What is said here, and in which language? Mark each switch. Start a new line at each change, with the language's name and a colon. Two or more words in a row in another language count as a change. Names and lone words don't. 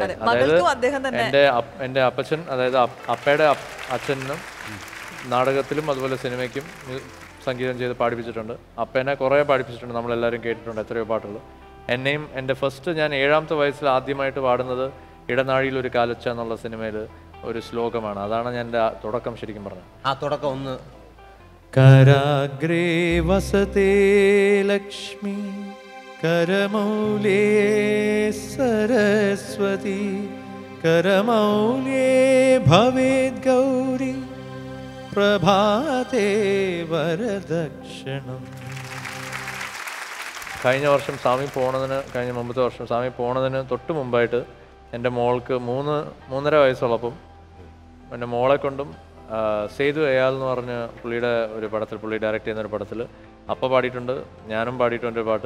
Malayalam: അതായത് എൻ്റെ അപ്പച്ചൻ, അതായത് അപ്പയുടെ അച്ഛനും നാടകത്തിലും അതുപോലെ സിനിമയ്ക്കും സംഗീതം ചെയ്ത് പാടിപ്പിച്ചിട്ടുണ്ട്. അപ്പേനെ കുറേ പാടിപ്പിച്ചിട്ടുണ്ട്, നമ്മളെല്ലാവരും കേട്ടിട്ടുണ്ട് എത്രയോ പാട്ടുകൾ. എന്നെയും എൻ്റെ ഫസ്റ്റ് ഞാൻ 7ാമത്തെ വയസ്സിൽ ആദ്യമായിട്ട് പാടുന്നത് ഇടനാഴിയിൽ ഒരു കാലൊച്ച എന്നുള്ള സിനിമയിൽ ഒരു ശ്ലോകമാണ്. അതാണ് ഞാൻ എൻ്റെ തുടക്കം ശരിക്കും പറഞ്ഞത്. ആ തുടക്കം ഒന്ന്.
Sanskrit: कराग्रे वसते लक्ष्मी करमौले सरस्वती करमौले भवेद् गौरी प्रभाते वरदक्षिणम्.
Malayalam: കഴിഞ്ഞ വർഷം കഴിഞ്ഞ മുമ്പത്തെ വർഷം സ്വാമി പോണതിന് തൊട്ട് മുമ്പായിട്ട് എൻ്റെ മോൾക്ക് 3.5 വയസ്സുള്ളപ്പം എൻ്റെ മോളെ കൊണ്ടും സേതു അയാൾ എന്ന് പറഞ്ഞ പുള്ളിയുടെ ഒരു പടത്തിൽ, പുള്ളി ഡയറക്റ്റ് ചെയ്യുന്ന ഒരു പടത്തിൽ അപ്പ പാടിയിട്ടുണ്ട്, ഞാനും പാടിയിട്ടുണ്ട് ഒരു പാട്ട്.